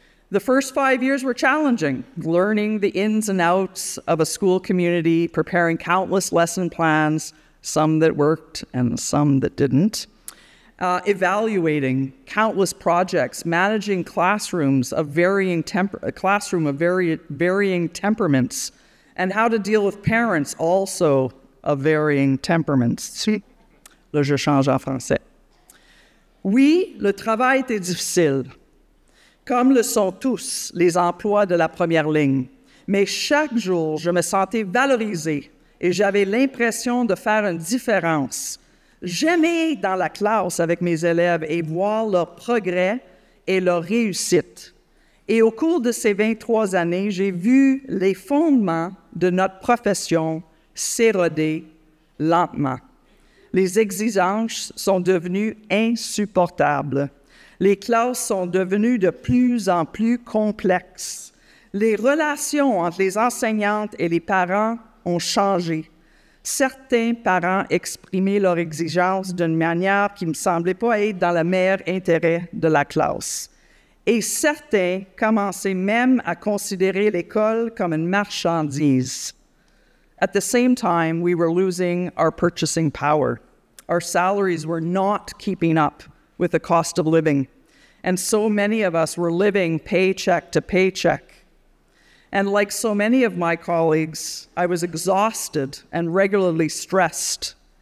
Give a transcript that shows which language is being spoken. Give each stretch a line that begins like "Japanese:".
English: The first 5 years were challenging, learning the ins and outs of a school community, preparing countless lesson plans, some that worked and some that didn't, evaluating countless projects, managing classrooms of varying temperaments, and how to deal with parents also of varying temperaments.
French: Là, je change en français. Oui, le travail était difficile, comme le sont tous les emplois de la première ligne. Mais chaque jour, je me sentais valorisée et j'avais l'impression de faire une différence. J'aimais dans la classe avec mes élèves et voir leur progrès et leur réussite. Et au cours de ces 23 années, j'ai vu les fondements de notre profession s'éroder lentement. Les exigences sont devenues insupportables. Les classes sont devenues de plus en plus complexes. Les relations entre les enseignantes et les parents ont changé. Certains parents exprimaient leurs exigences d'une manière qui ne me semblait pas être dans le meilleur intérêt de la classe. Et certains commençaient même à considérer l'école comme une marchandise.
English: At the same time, we were losing our purchasing power. Our salaries were not keeping up with the cost of living. And so many of us were living paycheck to paycheck. And like so many of my colleagues, I was exhausted and regularly stressed.